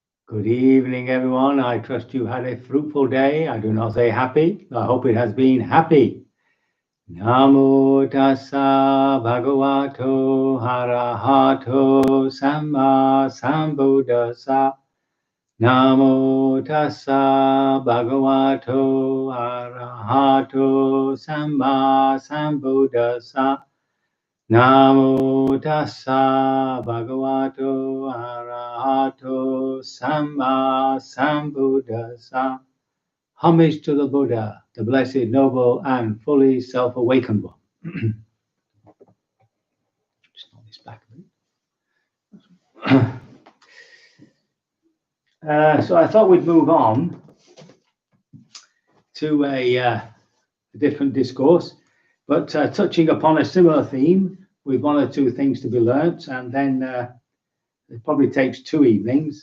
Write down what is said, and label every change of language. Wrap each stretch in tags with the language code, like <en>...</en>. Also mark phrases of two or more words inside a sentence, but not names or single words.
<en>Good evening, everyone. I trust you had a fruitful day. I do not say happy. I hope it has been happy.</en> <pi>Namo tassa bhagavato arahato samma sambuddhassa. Namo tassa bhagavato arahato samma sambuddhassa. Namo tassa bhagavato arahato samma sambuddhassa.</pi> <en>Homage to the Buddha, the blessed, noble, and fully self-awakened one. Just knock this back a bit. So I thought we'd move on to a different discourse, but touching upon a similar theme with one or two things to be learnt, and then it probably takes 2 evenings.</en>